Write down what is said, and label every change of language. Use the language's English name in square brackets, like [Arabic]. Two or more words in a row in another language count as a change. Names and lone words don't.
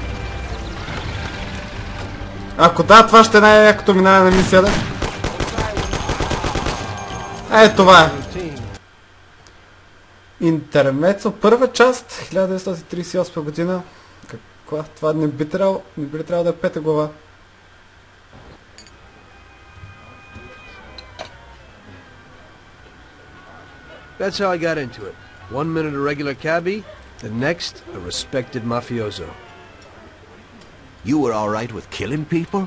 [Bulgarian] Ако да, това ще е най-якото минаване на мисията. Това е. Интермецо, първа част, 1938 година. Каква? Това не би трябвало да е 5-та глава. [English] That's how I got into it. 1 minute a regular cabbie, the next a respected mafioso. You were all right with killing people?